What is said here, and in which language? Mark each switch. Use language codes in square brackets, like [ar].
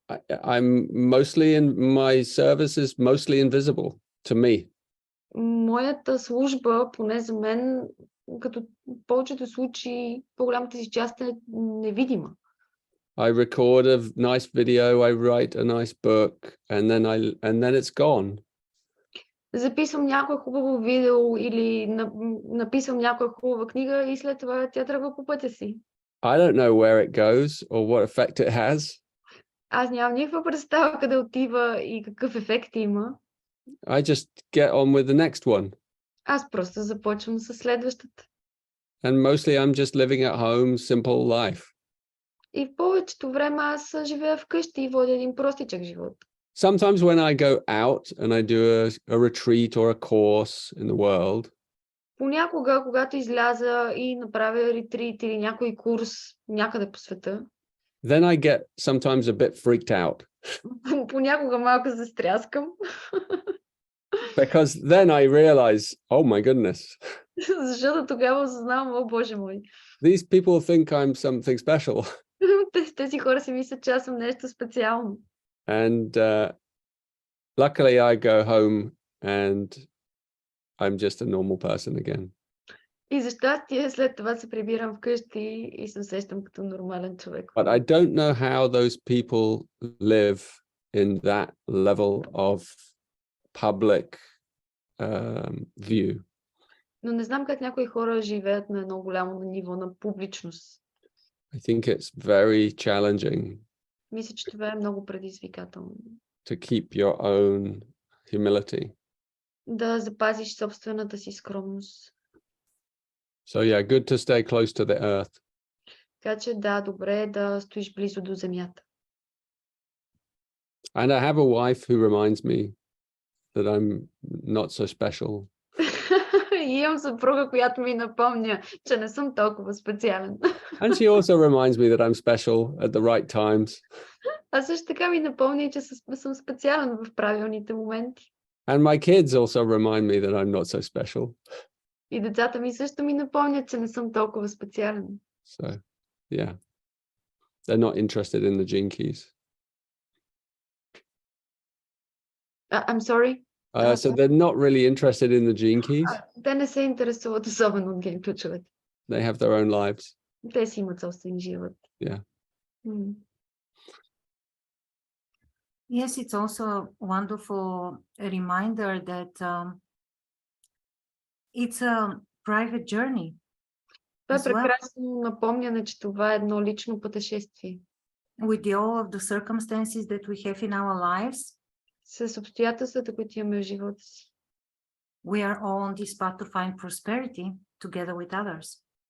[en] I'm mostly in my service is mostly invisible to me. [bg] Моята служба, поне за мен, като в повечето случаи, по-голямата си част е невидима. [en] I record a nice video, I write a nice book, and then it's gone. [bg] Записвам някое хубаво видео или написвам някоя хубава книга и след това тя тръгва по пътя си. [en] I don't know where it goes or what effect it has. [bg] Аз нямам никаква представа къде отива и какъв ефект има. [en] I just get on with the next one. [bg] Аз просто започвам с следващата. [en] And mostly I'm just living at home, simple life. [bg] И в повечето време аз живея вкъщи и водя един простичък живот. [en] Sometimes when I go out and I do a retreat or a course in the world, [bg] понякога, когато изляза и направя ретрит или някой курс някъде по света, [en] then I get sometimes a bit freaked out. [bg] понякога малко застряскам. [en] Because then I realize, oh my goodness. [bg] Защото тогава осъзнавам, о Боже мой. [en] These people think I'm something special. [bg] Тези хора си мислят, че аз съм нещо специално. [en] And luckily I go home and I'm just a normal person again. [bg] И за щастие след това се прибирам вкъщи и се усещам като нормален човек. [en] But I don't know how those people live in that level of public view. [bg] Но не знам как някои хора живеят на едно голямо ниво на публичност. [en] I think it's very challenging. [bg] Мисля, че това е много предизвикателно. [en] To keep your own humility. [bg] Да запазиш собствената си скромност. [en] So yeah, good to stay close to the earth. [bg] Така че да, добре е да стоиш близо до земята. [en] And I have a wife who reminds me that I'm not so special. [bg] И имам съпруга, която ми напомня, че не съм толкова специален. [en] And she also reminds me that I'm special at the right times. [bg] А също така ми напомня, че съм специален в правилните моменти. [en] And my kids also remind me that I'm not so special. [bg] И децата ми също ми напомнят, че не съм толкова специален. [en] So, yeah. They're not interested in the gene keys. I'm sorry? So they're not really interested in the gene keys. [bg] Те не се интересуват особено от ген ключовете. [en] They have their own lives. [bg] Те си имат собствен живот. [en] Yeah. Yes, it's also a wonderful reminder that it's a private journey. [bg] Това е прекрасно напомняне, че това е едно лично пътешествие. [en] With all of the circumstances that we have in our lives, [bg] с обстоятелствата, които имаме в живота си. [en] We are all on this path to find prosperity together with others.